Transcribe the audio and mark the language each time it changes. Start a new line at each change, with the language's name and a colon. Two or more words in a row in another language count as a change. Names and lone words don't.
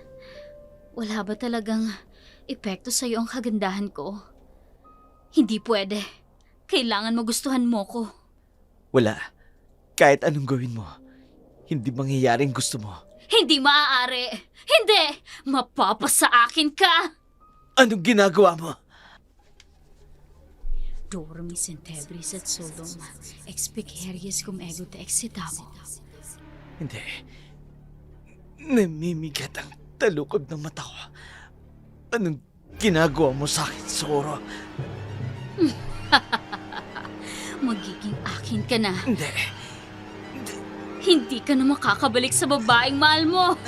Filipino: Wala ba talagang epekto sa'yo ang kagandahan ko? Hindi pwede. Kailangan magustuhan mo ko. Wala. Kahit anong gawin mo, hindi mangyayaring gusto mo. Hindi maaari. Hindi! Mapapasa akin ka! Anong ginagawa mo?
Latin: Dormis in tebris et solum, expiceries cum ego te excitavo.
Filipino: Hindi. Namimigat ang talukod ng mata ko. Anong ginagawa mo sa akin, Socorro? Magiging akin ka na. Hindi. Hindi ka na makakabalik sa babaeng mahal mo.